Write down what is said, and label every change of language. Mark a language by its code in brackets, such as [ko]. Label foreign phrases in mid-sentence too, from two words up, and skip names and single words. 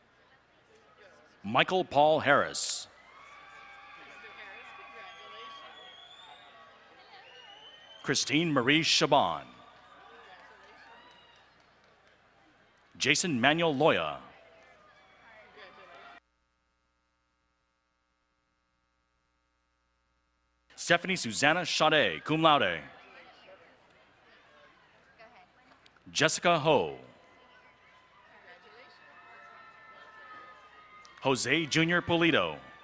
[en] Michael Paul Harris, Christine Marie Shaban. Jason Manuel Loya. Stephanie Susanna Sade, [la] cum laude. [en] Jessica Ho. Jose Junior Polito.